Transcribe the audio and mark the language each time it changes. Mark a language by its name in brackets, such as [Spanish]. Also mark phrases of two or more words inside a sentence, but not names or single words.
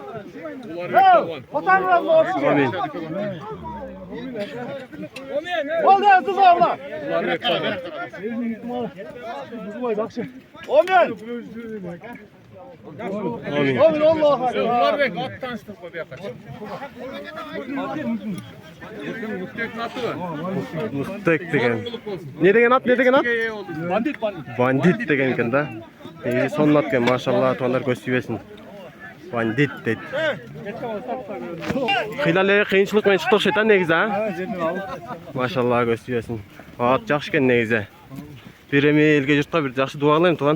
[Kyrgyz] Амин. Уларбек ат таныштырып кой бияка. Мустек деген. Не деген ат, не деген ат? Бандит. Бандит деген екен да. Сонун ат екен, машалла, тугандар көз тийбесин. Бандит дейт. Кыйлале кыйынчылык менен чыкты окшойт негизи, Машалла көз тийбесин. Ат жакшы экен негизи. Бир эми элге журтка бир жакшы дуа кылайын тууган.